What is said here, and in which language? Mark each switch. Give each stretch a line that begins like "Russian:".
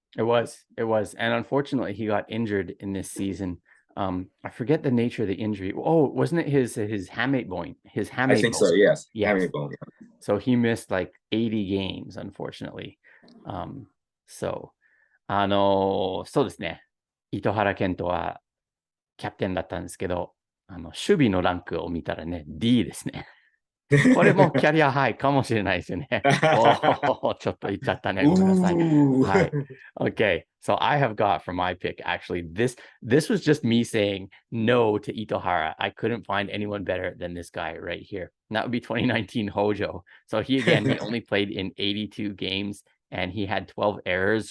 English: It was. And unfortunately, he got injured in this season. I forget the nature of the injury. Oh, wasn't it his hamate bone? His hamate I think bone. so, yes. Yes. Hamate bone, yeah. So he missed like 80 games, unfortunately.
Japanese: So, そうですね。糸原健人はキャプテンだったんですけど、守備のランクを見たらね、D ですね。これもキャリアハイかもしれないですよね。おちょっと言っちゃったね。ごめんなさい。はい。
English: Okay, so I have got for my pick, actually, this was just me saying no to Itohara. I couldn't find anyone better than this guy right here. And that would be 2019 Hojo. So he only played in 82 games and he had 12 errors.